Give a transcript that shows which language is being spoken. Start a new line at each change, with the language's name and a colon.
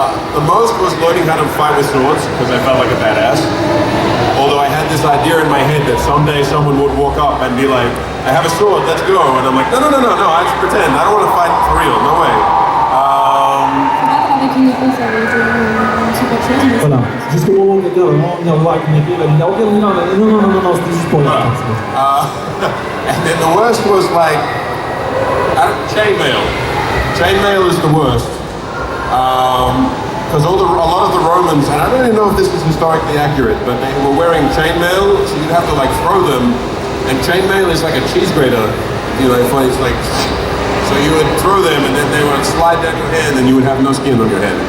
English: The most was learning how to fight with swords because I felt like a badass. Although I had this idea in my head that someday someone would walk up and be like, I have a sword, let's go. And I'm like, no, I just pretend. I don't want to fight for real, no way.
French: Avec une épée, ça avait été une super chose. Mais Voilà, jusqu'au moment où quelqu'un va vraiment venir voir avec une épée, il va dire ok, non, c'était juste pour Voilà.
English: And then the worst was like, chainmail. Chainmail is the worst. Because a lot of the Romans, and I don't even know if this is historically accurate, but they were wearing chainmail, so you'd have to like throw them, and chainmail is like a cheese grater, you know, it's like, so you would throw them and then they would slide down your hand and you would have no skin on your hand.